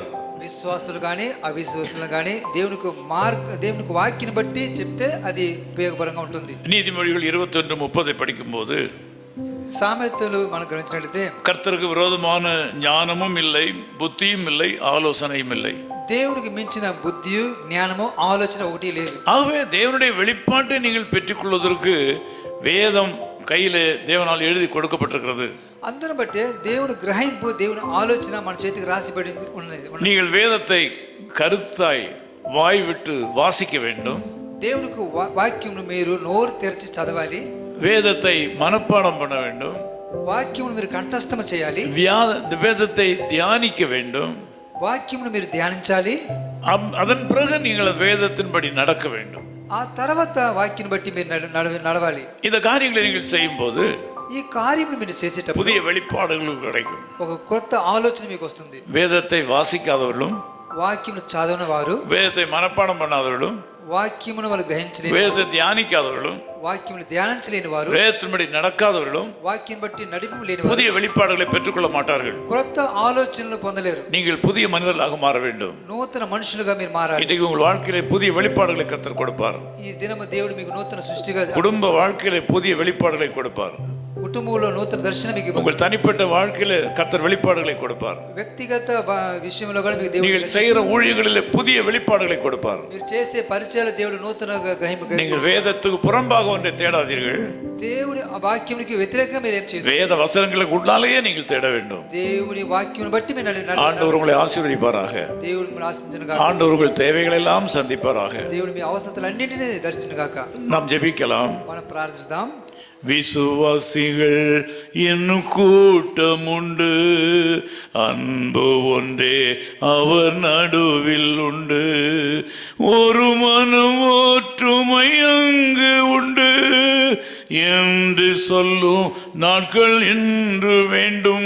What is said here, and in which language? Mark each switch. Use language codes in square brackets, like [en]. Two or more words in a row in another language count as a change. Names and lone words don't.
[te] విశ్వాసులు కానీ అవిశ్వాసులు కానీ దేవునికి వాక్యాన్ని బట్టి చెప్తే అది ఉపయోగపరంగా ఉంటుంది. [ta] நீதிமொழிகள் 21:30 படிக்கும்போது [te] సామెతలు మనం గ్రహించినట్లయితే [ta] கர்த்தருக்கு விரோதமான ஞானமும் இல்லை, புத்தியும் இல்லை, ஆலோசனையும் இல்லை. [te] దేవుడికి మించిన బుద్ధియు జ్ఞానము ఆలోచన ఒకటి లేదు. [ta] ஆகவே தேவனுடைய வெளிப்பாட்டை நீங்கள் பெற்றுக்கொள்வதற்கு வேதம் கையிலே தேவனால் எழுதி கொடுக்கப்பட்டிருக்கிறது. [te] అందును బట్టి దేవుని గ్రహింపు, దేవుని ఆలోచన మన చేతికి రాసిబడి ఉన్నది. [ta] நீங்கள் வேதத்தை கருத்தாய் வாய் விட்டு வாசிக்க வேண்டும். [te] దేవునికి వాక్యమును మీరు నోరు తెరిచి చదవాలి. [ta] வேதத்தை மனப்பாடம் பண்ண வேண்டும். [te] వాక్యమును మీరు కంఠస్థం చేయాలి. [ta] வேதத்தை தியானிக்க வேண்டும். [te] వాక్యమును మీరు ధ్యానించాలి. [ta] அதன் பிறகு நீங்கள் வேதத்தின்படி நடக்க வேண்டும். [te] ఆ తర్వాత వాక్యాన్ని బట్టి మీరు నడవాలి. [ta] இந்த காரியங்களை நீங்கள் செய்யும் போது [te] ఈ కార్యములు మీరు చేసేటప్పుడు [ta] புதிய வெளிப்பாடுகள் கிடைக்கும். [te] ఒక కొత్త ఆలోచన మీకు వస్తుంది. [ta] வேதத்தை வாசிக்காதவர்களும், [te] వాక్యమును చదవని వారు, [ta] வேதத்தை மனப்பாடம் பண்ணாதவர்களும், [te] వాక్యమును వాళ్ళు గ్రహించలేని, [ta] வேதத்தை தியானிக்காதவர்களும், [te] వాక్యమును ధ్యానించలేని వారు, [ta] வேதத்தின்படி நடக்காதவர்களும் [te] వాక్యం బట్టి నడిపి లేని వారు [ta] புதிய வெளிப்பாடுகளை பெற்றுக்கொள்ள மாட்டார்கள். [te] కొత్త ఆలోచనలు పొందలేరు. [ta] நீங்கள் புதிய மனிதர்களாக மாற வேண்டும். [te] నూతన మనుషులుగా మీరు మారాలి. [ta] இன்றைக்கு உங்கள் வாழ்க்கையிலே புதிய வெளிப்பாடுகளை கர்த்தர் கொடுப்பார். [te] ఈ దినము దేవుడు మీకు నూతన సృష్టిగా, [ta] குடும்ப வாழ்க்கையிலே புதிய வெளிப்பாடுகளை கொடுப்பார். [te] కుటుంబంలో నూతన దర్శనం మీకు ఇవ్వబోతున్నాడు. [ta] உங்கள் தனிப்பட்ட வாழ்க்கையில கர்த்தர் வெளிப்பாடுகளை கொடுப்பார். [te] వ్యక్తిగత విషయంలో కూడా మీకు దేవుడు [ta] நீங்கள் செய்கிற ஊழியங்களிலே புதிய வெளிப்பாடுகளை கொடுப்பார். [te] మీరు చేసే పరిచయాలు దేవుడు నూతన గ్రహింపు. [ta] நீங்கள் வேதத்துக்கு புறம்பாக ஒன்றை தேடாதீர்கள். [te] దేవుడి వాక్యానికి వ్యతిరేకంగా మీరు ఏం చేయదు. [ta] வேத வசனங்களுக்கு உள்ளாலேயே நீங்கள் தேட வேண்டும். [te] దేవుడి వాక్యం బట్టి మీరు [ta] ஆண்டவர் உங்களை ஆசீர்வதிப்பாராக. [te] దేవుడు మిమ్మల్ని ఆశీర్వదించును. [ta] ஆண்டவர் உங்கள் தேவைகளை எல்லாம் சந்திப்பாராக. [te] దేవుడు మీ అవసరతలన్నింటినీ దర్శించును గాక. [ta] நாம் ஜெபிக்கலாம். [te] మనం ప్రార్థిస్తాం. [ta] விசுவாசிகள் என்னும் கூட்டம் உண்டு, அன்பு ஒன்றே அவர் நடுவில் உண்டு, ஒரு மனம் ஒற்றுமை அங்கு உண்டு என்று சொல்லும் நாட்கள் இன்று வேண்டும்.